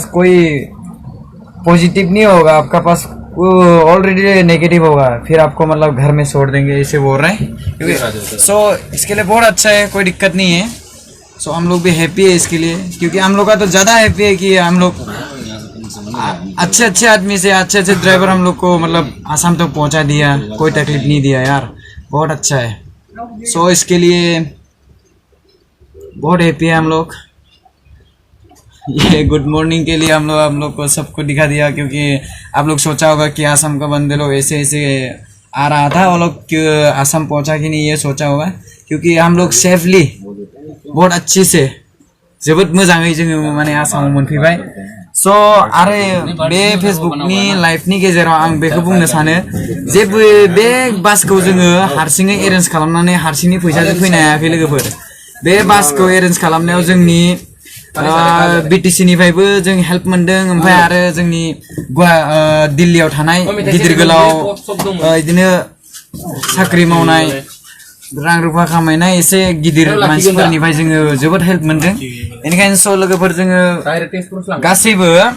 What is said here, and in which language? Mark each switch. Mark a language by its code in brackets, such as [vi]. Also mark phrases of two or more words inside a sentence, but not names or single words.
[hi] कोई पॉजिटिव नहीं होगा आपका पास ऑलरेडी नेगेटिव होगा फिर आपको मतलब घर में छोड़ देंगे इसे बोल रहे हैं सो इसके लिए बहुत अच्छा है कोई दिक्कत नहीं है सो हम लोग भी हैप्पी है इसके लिए क्योंकि हम लोग का तो ज़्यादा हैप्पी है कि हम लोग अच्छे आदमी से अच्छे ड्राइवर हम लोग को मतलब आसाम तक पहुंचा दिया कोई तकलीफ नहीं दिया यार बहुत अच्छा है सो इसके लिए बहुत हैप्पी है हम लोग ये [en] good morning [hi] के लिए हम लोग को सबको दिखा दिया क्योंकि आप लोग सोचा होगा कि आसाम का बंदे लोग ऐसे आ रहा था वो लोग आसाम पहुंचा कि नहीं ये सोचा होगा क्योंकि हम लोग सेफली बहुत अच्छी से [brx] जोबोद मोजाङै जोङो माने आसामाव मोनफैबाय स' आरो बे फेसबुकनि लाइभनि गेजेराव आं बेखौ बुंनो सानो जे बे बासखौ जोङो हारसिङै एरेन्ज खालामनानै हारसिङै फैसाजों फैनो हायाखै लोगोफोर बे बासखौ एरेन्ज खालामनायाव जोंनि BTC निफ्रायबो जों हेल्प मोनदों ओमफ्राय आरो जोंनि दिल्लीयाव थानाय गिदिर गोलाव बिदिनो साख्रि मावनाय रां रुफा खामायनाय एसे गिदिर मानसिफोरनिफ्राय जोङो जोबोद हेल्प मोनदों बेनिखायनो स' लोगोफोर जोङो गासैबो